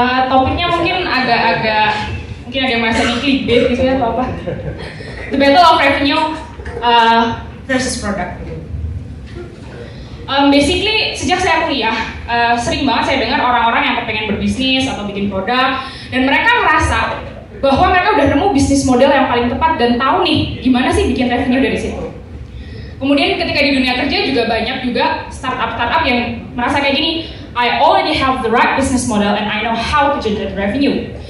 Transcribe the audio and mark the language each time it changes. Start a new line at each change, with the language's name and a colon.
Indonesian: Topiknya mungkin agak mungkin ada yang merasa ini clickbait gitu ya atau apa?
English: The Battle of Revenue versus Product.
Indonesian: Basically sejak saya kuliah sering banget saya dengar orang-orang yang kepengen berbisnis atau bikin produk dan mereka merasa bahwa mereka udah nemu bisnis model yang paling tepat dan tahu nih gimana sih bikin revenue dari situ. Kemudian ketika di dunia kerja juga banyak juga startup yang merasa kayak gini,
English: I already have the right business model and I know how to generate revenue.